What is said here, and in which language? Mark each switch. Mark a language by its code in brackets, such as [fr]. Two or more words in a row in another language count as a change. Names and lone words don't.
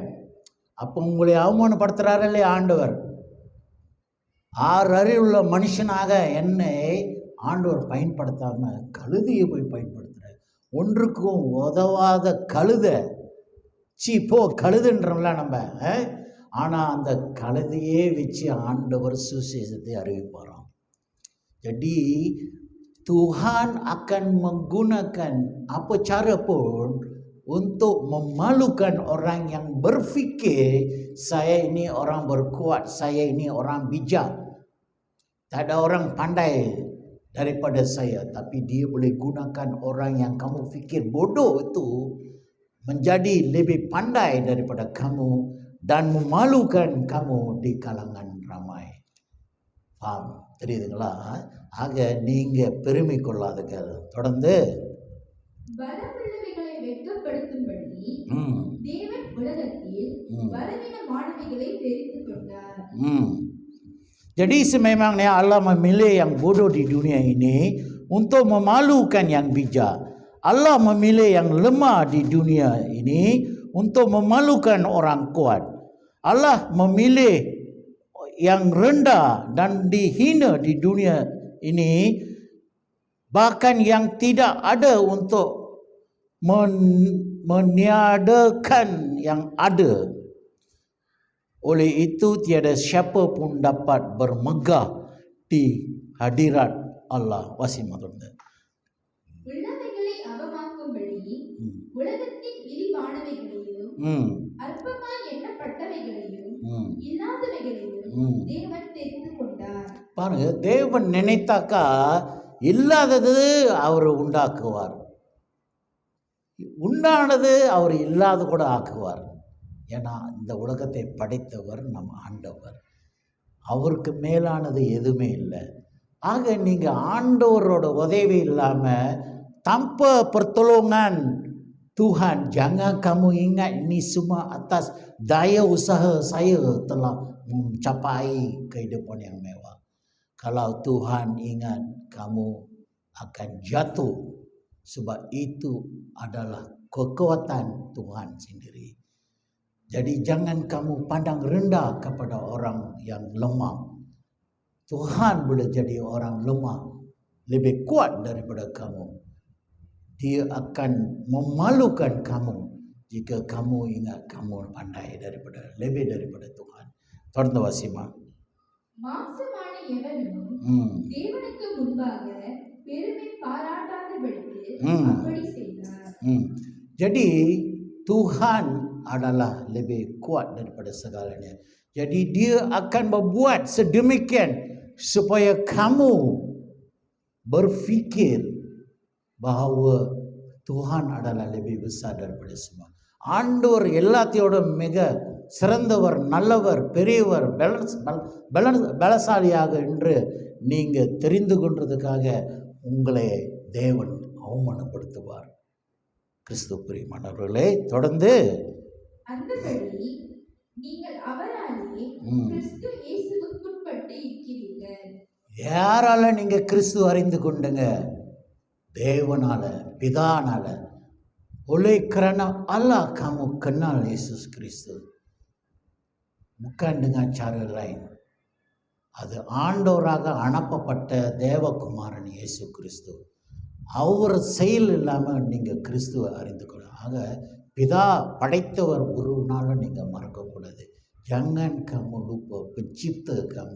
[ta] அப்போ உங்களை அவமானப்படுத்துகிறாரு இல்லையா ஆண்டவர்? 6 அறிவுள்ள மனுஷனாக என்னை ஆண்டவர் பயன்படுத்தாமல் கழுதையை போய் பயன்படுத்துகிறார். ஒன்றுக்கும் உதவாத கழுதை, போ கழுதுன்றோம்ல நம்ம, ஆனால் அந்த கழுதையே வச்சு ஆண்டவர் சுவிசேஷத்தை அறிவிப்பாராம். [ms] Jadi Tuhan akan menggunakan apa cara pun untuk memalukan orang yang berfikir saya ini orang berkuat, saya ini orang bijak, tak ada orang pandai daripada saya, tapi dia boleh gunakan orang yang kamu fikir bodoh itu menjadi lebih pandai daripada kamu dan memalukan kamu di kalangan ramai. Faham? [ta] தெரியுதுங்களா? ஆக நீங்கள் பெருமை கொள்ளாதீர்கள். தொடர்ந்து பலமுள்ளவைகளை வெட்கப்படுத்தும்படி தேவன் உலகத்தில் பலவீனமானவைகளை தெரிந்து கொண்டார். [ms] Jadi sememangnya Allah memilih yang bodoh di dunia ini untuk memalukan yang bijak. Allah memilih yang lemah di dunia ini untuk memalukan orang kuat. Allah memilih yang rendah dan dihina di dunia ini, bahkan yang tidak ada untuk meniadakan yang ada. Oleh itu tiada siapa pun dapat bermegah di hadirat Allah. Wasimatullah. [ta] உள்ளவைகளை அவமாக்கும்படி உலகத்தின் இழிவானவைகளையும் அற்பமாய் எண்ணப்பட்டவைகளையும் இல்லாதவைகளையும் தேவன் தெரிந்து கொண்டார். பாருங்க, தேவன் நினைத்தாக்கா இல்லாதது அவர் உண்டாக்குவார், உண்டானது அவர் இல்லாத கூட ஆக்குவார். ஏன்னா இந்த உலகத்தை படைத்தவர் நம் ஆண்டவர், அவருக்கு மேலானது எதுவுமே இல்லை. ஆக நீங்கள் ஆண்டவரோட உதவி இல்லாமல் [ms] tanpa pertolongan Tuhan, jangan kamu ingat ini semua atas daya usaha saya telah mencapai kehidupan yang mewah. Kalau Tuhan ingat, kamu akan jatuh, sebab itu adalah kekuatan Tuhan sendiri. Jadi jangan kamu pandang rendah kepada orang yang lemah. Tuhan boleh jadi orang lemah lebih kuat daripada kamu. Dia akan memalukan kamu jika kamu ingat kamu pandai daripada lebih daripada Tuhan. [ta] தொடர்ந்து வாசிமா. மாம்சமான எவனும் தேவனுக்கு முன்பாக பெருமை பாராட்டாதபடிக்கு அப்படி செய்தார். [ms] Jadi Tuhan adalah lebih kuat daripada segalanya. Jadi dia akan membuat sedemikian supaya kamu berfikir bahawa Tuhan adalah lebih besar daripada semua. [ta] ஆண்டவர் எல்லாத்தையோட மிக சிறந்தவர், நல்லவர், பெரியவர், பலசாலியாக என்று நீங்கள் தெரிந்து கொண்டதுக்காக உங்களை தேவன் அவமானப்படுத்துவார். கிறிஸ்து பிரியமானவர்களே, தொடர்ந்து அந்தபடி நீங்கள் அவராலே கிறிஸ்து இயேசுவுக்குட்பட்டு இருக்கிறீர்கள். யாரால நீங்க கிறிஸ்து அறிந்து கொண்டுங்க? தேவனால, பிதானால. [ms] Oleh kerana Allah kamu kenal Yesus Kristus, bukan dengan cara lain. [ta] அது ஆண்டவராக அனுப்பப்பட்ட தேவகுமாரன் இயேசு கிறிஸ்து. அவர் செயல் இல்லாமல் நீங்கள் கிறிஸ்துவை அறிந்து கொள்ள. ஆக பிதா படைத்தவர் ஒரு நாளும் நீங்கள் மறக்கக்கூடாது. [ms] Jangan kamu lupa pencipta kamu.